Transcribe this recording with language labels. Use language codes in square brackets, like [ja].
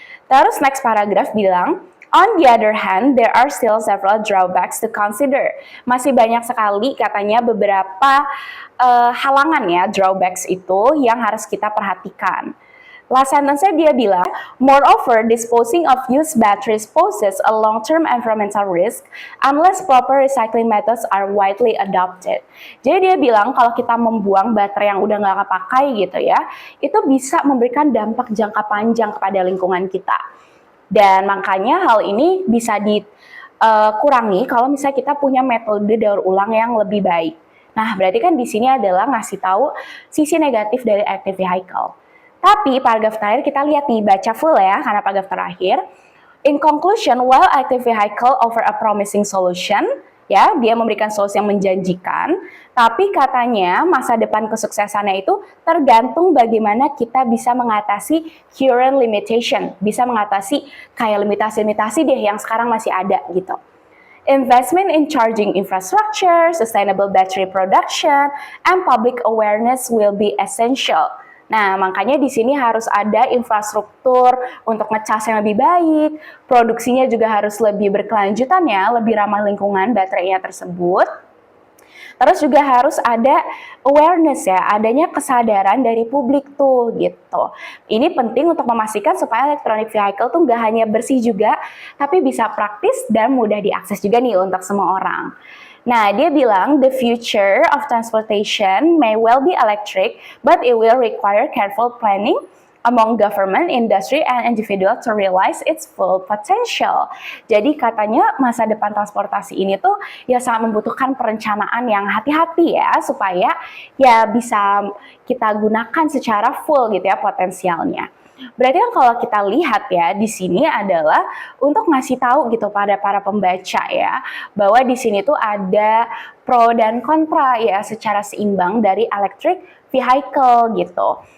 [id] Terus [en] next paragraph [id] bilang, [en] on the other hand, there are still several drawbacks to consider. [id] Masih banyak sekali katanya beberapa halangan ya, drawbacks itu yang harus kita perhatikan. [en] Last sentence-nya [id] dia bilang, [en] moreover, disposing of used batteries poses a long-term environmental risk unless proper recycling methods are widely adopted. [id] Jadi dia bilang kalau kita membuang baterai yang udah nggak kepakai gitu ya, itu bisa memberikan dampak jangka panjang kepada lingkungan kita. Dan makanya hal ini bisa dikurangi kalau misalnya kita punya metode daur ulang yang lebih baik. Nah, berarti kan di sini adalah ngasih tahu sisi negatif dari electric vehicle. Tapi paragraf terakhir kita lihat nih, baca full ya, karena paragraf terakhir. [en] In conclusion, while electric vehicle offer a promising solution, [id] ya, dia memberikan solusi yang menjanjikan, tapi katanya masa depan kesuksesannya itu tergantung bagaimana kita bisa mengatasi current limitation, bisa mengatasi kayak limitasi-limitasi deh yang sekarang masih ada gitu. [en] Investment in charging infrastructure, sustainable battery production, and public awareness will be essential. [id] Nah, makanya di sini harus ada infrastruktur untuk ngecas yang lebih baik, produksinya juga harus lebih berkelanjutan ya, lebih ramah lingkungan baterainya tersebut. Terus juga harus ada awareness ya, adanya kesadaran dari publik tuh gitu. Ini penting untuk memastikan supaya electronic vehicle tuh nggak hanya bersih juga, tapi bisa praktis dan mudah diakses juga nih untuk semua orang. Nah, dia bilang [en] the future of transportation may well be electric, but it will require careful planning among government, industry, and individual to realize its full potential. [id] Jadi katanya masa depan transportasi ini tuh ya sangat membutuhkan perencanaan yang hati-hati ya, supaya ya bisa kita gunakan secara full gitu ya potensialnya. Berarti kan kalau kita lihat ya di sini adalah untuk ngasih tahu gitu pada para pembaca ya, bahwa di sini tuh ada pro dan kontra ya secara seimbang dari electric vehicle gitu.